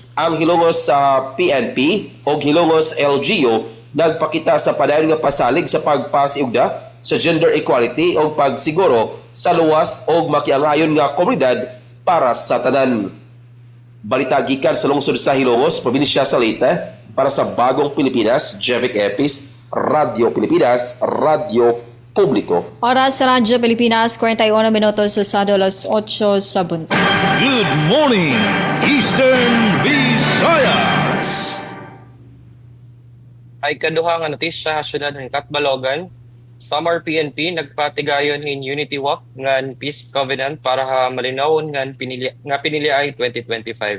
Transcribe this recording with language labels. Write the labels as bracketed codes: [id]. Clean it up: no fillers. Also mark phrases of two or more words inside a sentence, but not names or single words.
[ceb] Ang Hilongos sa PNP o Hilongos LGU nagpakita sa padayon nga pasalig sa pagpasiugda sa gender equality o pagsiguro sa luwas o makiangayon nga komunidad para sa tanan. Balita gikan sa lungsod sa Hilongos, probinsya sa Leyte, para sa Bagong Pilipinas, Jevic Epis, Radio Pilipinas, Radio Publiko. Oras sa Radyo Pilipinas, 41 minutos sa 8 sa buntag. [en] Good morning, Eastern Visayas! [war] Ay kaduha nga notisya sa syudad ng Catbalogan, Samar PNP nagpatigayon in Unity Walk ngan Peace Covenant para malinawon ngan pinili ay 2025.